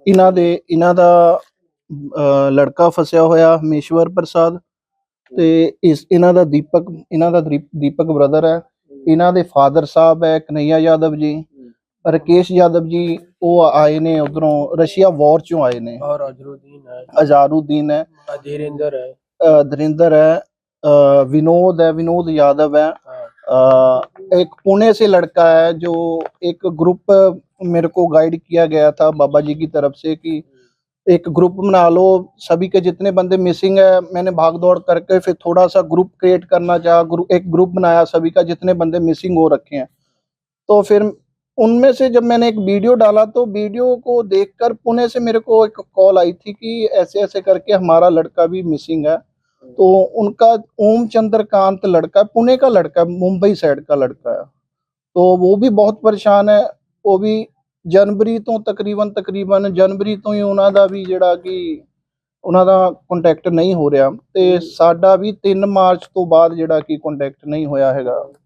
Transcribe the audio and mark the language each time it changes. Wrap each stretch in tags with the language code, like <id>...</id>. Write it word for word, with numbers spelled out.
<pa>ਇਹਨਾਂ ਦੇ ਇਹਨਾਂ ਦਾ ਅਹ, ਲੜਕਾ ਫਸਿਆ ਹੋਇਆ ਹਮੇਸ਼ਵਰ ਪ੍ਰਸਾਦ ਤੇ ਇਸ ਇਹਨਾਂ ਦਾ ਦੀਪਕ ਇਹਨਾਂ ਦਾ ਦੀਪ- ਦੀਪਕ ਬ੍ਰਦਰ ਹੈ। ਇਹਨਾਂ ਦੇ ਫਾਦਰ ਸਾਹਿਬ ਹੈ ਕਨਈਆ ਯਾਦਵ ਜੀ, ਰਕੇਸ਼ ਯਾਦਵ ਜੀ, ਉਹ ਆਏ ਨੇ ਉਧਰੋਂ ਰਸ਼ੀਆ ਵਾਰ ਚੋਂ ਆਏ ਨੇ।</pa> <hi>और अजरुद्दीन है,</hi> <pa>ਅਜ਼ਾਰੁਦੀਨ ਹੈ,</pa> <hi>धीरेन्द्र है,</hi> <pa>ਅਹ ਧਰਿੰਦਰ ਹੈ,</pa> <hi>ਅਹ विनोद है, विनोद यादव है, अह, एक पुणे से लड़का है जो एक ग्रुप मेरे को गाइड किया गया था बाबा जी की तरफ से कि एक ग्रुप बना लो, सभी के जितने बंदे मिसिंग है। मैंने भाग दौड़ करके फिर थोड़ा सा ग्रुप क्रिएट करना चाहा, ग्रुप एक ग्रुप बनाया सभी का जितने बंदे मिसिंग हो रखे हैं। तो फिर उनमें से जब मैंने एक वीडियो डाला तो वीडियो को देखकर पुणे से मेरे को एक कॉल आई थी कि ऐसे ऐसे करके हमारा लड़का भी मिसिंग है। तो उनका ओम चंद्रकांत लड़का है, पुणे का लड़का है, मुंबई साइड का लड़का है। तो वो भी बहुत परेशान है, वो भी</hi> <pa>ਜਨਵਰੀ ਤੋਂ ਤਕਰੀਬਨ ਤਕਰੀਬਨ ਜਨਵਰੀ ਤੋਂ ਹੀ ਉਹਨਾਂ ਦਾ ਵੀ ਜਿਹੜਾ ਕਿ ਉਹਨਾਂ ਦਾ ਕੰਟੈਕਟ ਨਹੀਂ ਹੋ ਰਿਹਾ ਤੇ ਸਾਡਾ ਵੀ ਤਿੰਨ ਮਾਰਚ ਤੋਂ ਬਾਅਦ ਜਿਹੜਾ ਕਿ ਕੰਟੈਕਟ ਨਹੀਂ ਹੋਇਆ ਹੈਗਾ।</pa>